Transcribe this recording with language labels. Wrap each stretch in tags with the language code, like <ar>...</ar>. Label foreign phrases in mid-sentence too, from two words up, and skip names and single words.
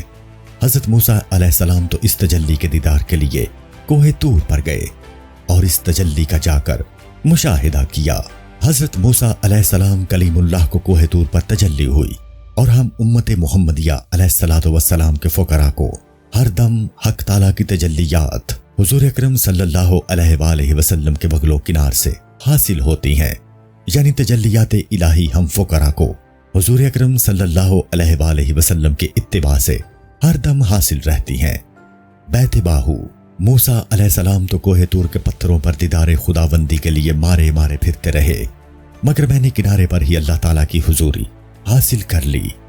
<ur>حضرت موسیٰ</ur> <ar>علیہ السلام</ar> <ur>تو اس تجلی کے دیدار کے لیے کوہ طور پر گئے اور اس تجلی کا جا کر مشاہدہ کیا۔ حضرت موسیٰ</ur> <ar>علیہ السلام</ar> <ur>کلیم اللہ کو کوہ طور پر تجلی ہوئی، اور ہم امت محمدیہ</ur> <ar>علیہ السلام</ar> <ur>کے فقراء کو ہر دم حق تعالیٰ کی تجلیات حضور اکرم</ur> <ar>صلی اللہ علیہ وآلہ وسلم</ar> <ur>کے بغل و کنار سے حاصل ہوتی ہیں، یعنی تجلیات الہی ہم فقراء کو حضور اکرم</ur> <ar>صلی اللہ علیہ وآلہ وسلم</ar> <ur>کے اتباع سے ہر دم حاصل رہتی ہیں۔ بیت باہو، موسیٰ</ur> <ar>علیہ السلام</ar> <ur>تو کوہ طور کے پتھروں پر دیدار خداوندی کے لیے مارے مارے پھرتے رہے، مگر میں نے کنارے پر ہی اللہ تعالیٰ کی حضوری حاصل کر لی۔</ur>